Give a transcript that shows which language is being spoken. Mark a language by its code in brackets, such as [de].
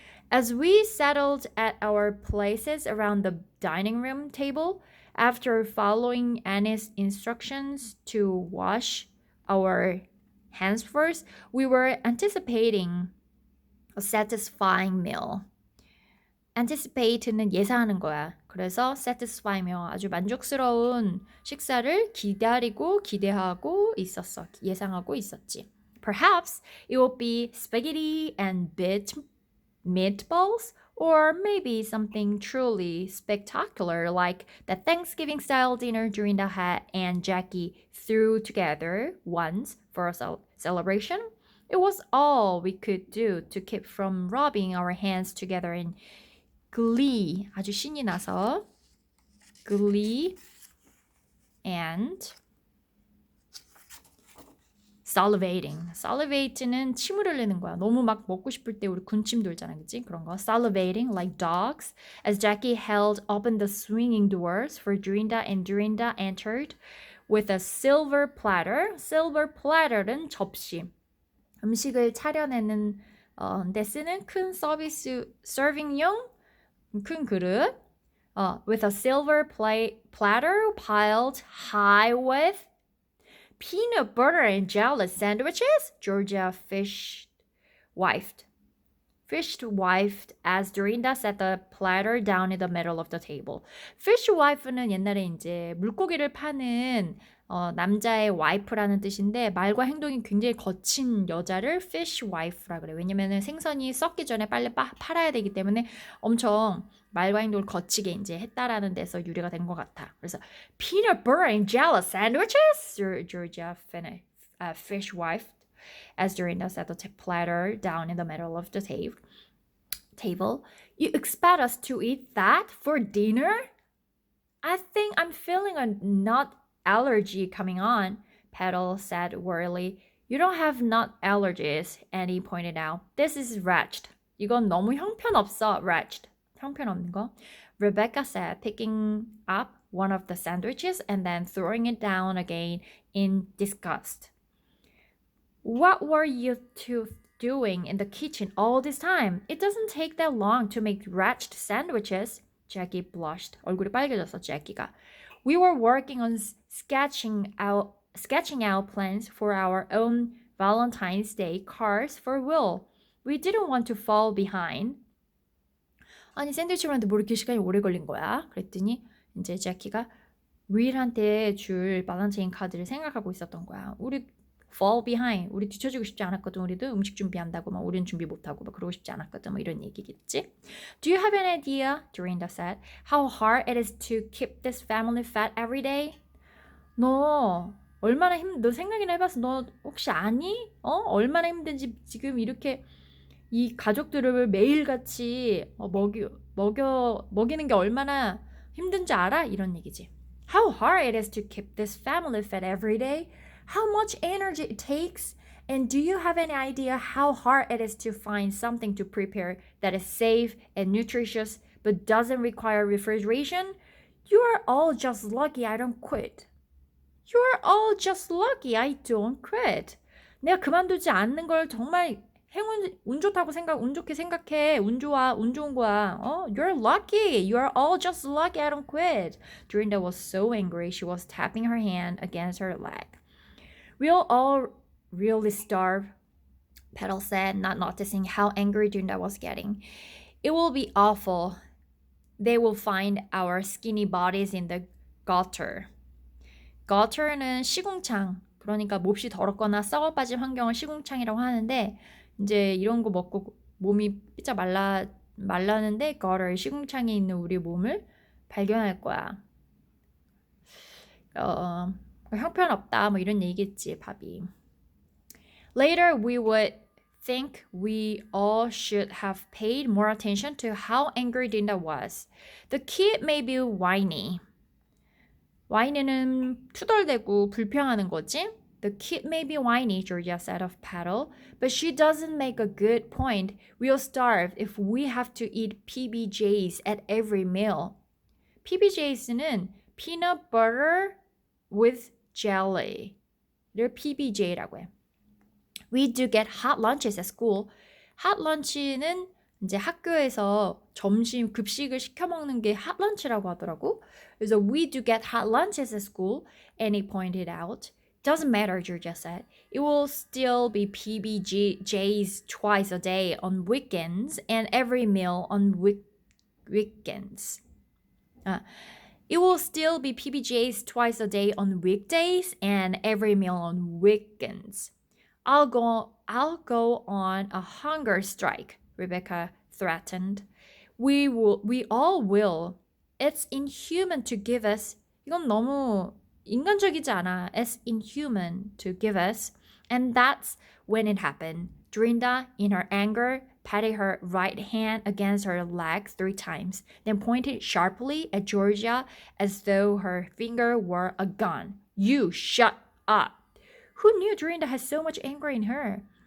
[en] As we settled at our places around the dining room table, after following Annie's instructions to wash our hands first, we were anticipating a satisfying meal. [ko] anticipate는 예상하는 거야. 그래서 satisfy며 아주 만족스러운 식사를 기대하고 있었어. 예상하고 있었지. [en] Perhaps it will be spaghetti and meatballs, or maybe something truly spectacular like the Thanksgiving-style dinner Dorinda and Jackie threw together once for a celebration. It was all we could do to keep from rubbing our hands together in glee, [ko] 아주 신이 나서 [en] glee and salivating. [ko] salivate는 침을 흘리는 거야. 너무 막 먹고 싶을 때 우리 군침 돌잖아, 그치? 그런 거. [en] salivating like dogs as Jackie held open the swinging doors for Dorinda and Dorinda entered with a silver platter. [ko] silver platter는 접시. 음식을 차려내는 데 쓰는 큰 서비스 서빙용 큰 그릇 [en] with a silver platter piled high with peanut butter and jelly sandwiches. Georgia Fishwifed as Dorinda set the platter down in the middle of the table. [ko] Fishwife는 옛날에 이제 물고기를 파는 남자의 와이프라는 뜻인데 말과 행동이 굉장히 거친 여자를 fishwife라 그래요. 왜냐면은 생선이 썩기 전에 빨리 팔아야 되기 때문에 엄청 말과 행동을 거치게 이제 했다라는 데서 유래가 된 것 같아. 그래서 [en] peanut butter and jelly sandwiches, Georgia fishwife as Dorinda set the platter down in the middle of the table. You expect us to eat that for dinner? I think I'm feeling a nut allergy coming on, Petal said wearily. You don't have nut allergies, Annie pointed out. This is wretched. [ko] 이건 너무 형편없어, wretched. 형편없는 거. [en] Rebecca said, picking up one of the sandwiches and then throwing it down again in disgust. What were you two doing in the kitchen all this time? It doesn't take that long to make wretched sandwiches. Jackie blushed. [ko] 얼굴이 빨개졌어, Jackie가. [en] We were working on sketching out plans for our own Valentine's Day cards for Will. We didn't want to fall behind. [ko] 아니 샌드위치 만드는데 뭐 이렇게 시간이 오래 걸린 거야? 그랬더니 이제 제키가 윌한테 줄 발렌타인 카드를 생각하고 있었던 거야. 우리 fall behind. 우리 뒤처지고 싶지 않았거든. 우리도 음식 준비한다고 막 우리는 준비 못하고 막 그러고 싶지 않았거든. 뭐 이런 얘기겠지. [en] Do you have an idea? Dorinda said. How hard it is to keep this family fat every day? [ko] 너 생각이나 해봤어? 너 혹시 아니? 얼마나 힘든지 지금 이렇게 이 가족들을 매일같이 먹이는 게 얼마나 힘든지 알아? 이런 얘기지. [en] How hard it is to keep this family fed every day? How much energy it takes? And do you have any idea how hard it is to find something to prepare that is safe and nutritious but doesn't require refrigeration? You are all just lucky I don't quit. You are all just lucky I don't quit. [ko] 내가 그만두지 않는 걸 정말 운 좋게 생각해. 운 좋은 거야. [en] You're lucky. You're all just lucky I don't quit. Dorinda was so angry she was tapping her hand against her leg. We'll all really starve, Petal said, not noticing how angry Dorinda was getting. It will be awful. They will find our skinny bodies in the gutter. [ko] Gutter는 시궁창. 그러니까 몹시 더럽거나 썩어 빠진 환경을 시궁창이라고 하는데 이제 이런 거 먹고 몸이 삐쩍 말라는데 gutter 시궁창에 있는 우리 몸을 발견할 거야. 형편없다 뭐 이런 얘기겠지 밥이. [en] Later we would think we all should have paid more attention to how angry Dinda was. The kid may be whiny. [ko] whiny는 투덜대고 불평하는 거지. [en] The kid may be whiny, Georgia said of Paddle, but she doesn't make a good point. We'll starve if we have to eat PBJs at every meal. [ko] PBJs는 peanut butter with jelly를 PBJ라고 해. [en] We do get hot lunches at school. [ko] hot lunch는 이제 학교에서 점심 급식을 시켜 먹는 게 hot lunch라고 하더라고. 그래서 [en] we do get hot lunches at school, Annie pointed out. Doesn't matter, Georgia said. It will still be PBJs twice a day on weekends and every meal on weekends. It will still be PBJs twice a day on weekdays and every meal on weekends. I'll go on a hunger strike, Rebecca threatened. We all will. It's inhuman to give us. [ko] 이건 너무 인간적이지 않아. [en] It's inhuman to give us. And that's when it happened. Dorinda, in her anger, patted her right hand against her leg 3 times, then pointed sharply at Georgia as though her finger were a gun. You shut up. Who knew Dorinda had so much anger in her?